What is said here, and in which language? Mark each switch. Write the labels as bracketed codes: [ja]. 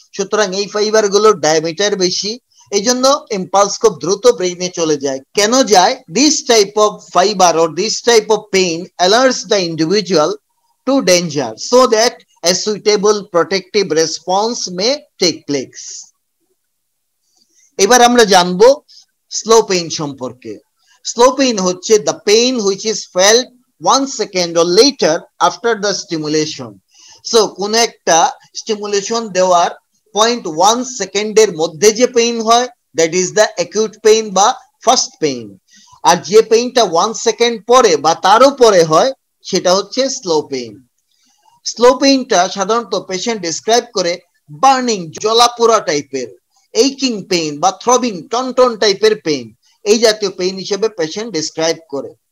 [bn] সুতরাং এই ফাইবার গুলোর ডায়ামিটার বেশি, এই জন্য ইম্পালস খুব দ্রুত ব্রেইনে চলে যায়। কেন যায়? [en] This type of fibre or this type of pain alerts the individual to danger so that a suitable protective response may take place. [bn] এবার আমরা জানবো স্লো পেইন সম্পর্কে। স্লো পেইন হচ্ছে [en] the pain which is felt 1 second or later after the stimulation. [bn] So কোন একটা stimulation দেওয়ার 0.1 সেকেন্ডের মধ্যে যে পেইন হয়, [en] that is the acute pain [bn] বা ফার্স্ট পেইন। আর যে পেইনটা 1 সেকেন্ড পরে বা তারও পরে হয়, সেটা হচ্ছে স্লো পেইন। স্লো পেইনটা সাধারণত পেশেন্ট ডিসক্রাইব করে বার্নিং, জ্বলাপোড়া টাইপের, এইকিং পেইন বা থ্রবিং, টনটন টাইপের পেইন, এই জাতীয় পেইন হিসেবে পেশেন্ট ডিসক্রাইব করে।